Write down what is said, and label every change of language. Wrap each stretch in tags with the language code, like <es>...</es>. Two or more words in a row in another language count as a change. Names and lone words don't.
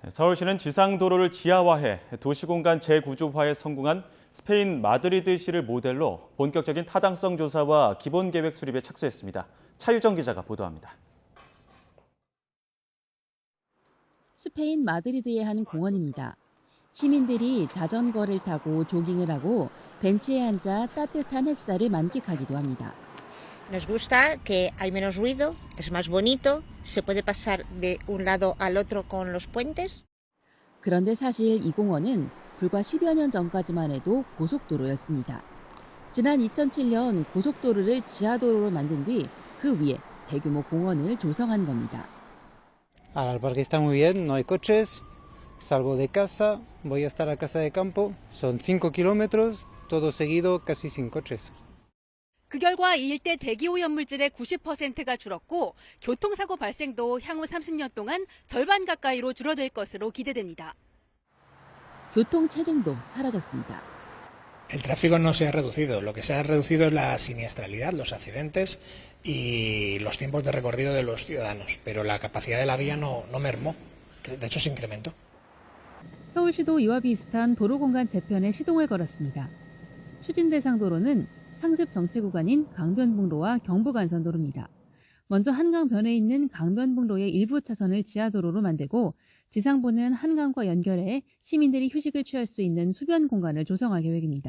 <ko>서울시는 지상도로를 지하화해 도시공간 재구조화에 성공한 스페인 마드리드시를 모델로 본격적인 타당성 조사와 기본계획 수립에 착수했습니다. 차유정 기자가 보도합니다. 스페인 마드리드의 한 공원입니다. 시민들이 자전거를 타고 조깅을 하고 벤치에 앉아 따뜻한 햇살을 만끽하기도 합니다.</ko> <es>Nos gusta que hay menos ruido, es más bonito, se puede pasar de un lado al otro con los puentes.</es> <ko>그런데 사실 이 공원은 불과 10여 년 전까지만 해도 고속도로였습니다. 지난 2007년 고속도로를 지하도로로 만든 뒤 그 위에 대규모 공원을 조성한 겁니다.</ko> <es>El parque está muy bien, no hay coches, salgo de casa, voy hasta la casa de campo, son 5 kilómetros, todo seguido, casi sin coches.</es> <ko>그 결과 이 일대 대기오염물질의 90%가 줄었고 교통사고 발생도 향후 30년 동안 절반 가까이로 줄어들 것으로 기대됩니다. 교통 체증도 사라졌습니다.</ko> <es>El tráfico no se ha reducido, lo que se ha reducido es la siniestralidad, los accidentes y los tiempos de recorrido de los ciudadanos, pero la capacidad de la vía no mermó, de hecho se incrementó.</es> <ko>서울시도 이와 비슷한 도로공간 재편에 시동을 걸었습니다. 추진 대상 도로는 상습 정체 구간인 강변북로와 경부간선도로입니다. 먼저 한강변에 있는 강변북로의 일부 차선을 지하도로로 만들고 지상부는 한강과 연결해 시민들이 휴식을 취할 수 있는 수변 공간을 조성할 계획입니다.</ko>